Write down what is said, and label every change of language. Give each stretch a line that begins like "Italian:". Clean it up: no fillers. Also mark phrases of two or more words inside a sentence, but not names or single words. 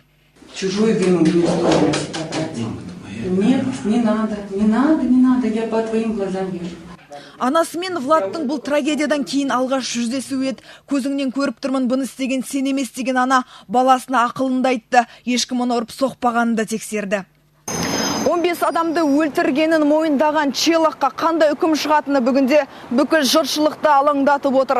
Russian: Чужой вину не стоит. Нет, не надо, я по твоим глазам вижу.
Kazakh: Анасымен Владтың бұл трагедиядан кейін алғаш жүздесу еді. Көзіңнен көріп тұрмын, бұны істеген сен емес деген ана баласына ақылында айтты. Ешкім оны ұрып соқпағанын да тексерді. 15 адамды өлтіргенін мойындаған Челаққа қандай үкім шығатыны бүгінде бүкіл жұртшылықты алаңдатып отыр.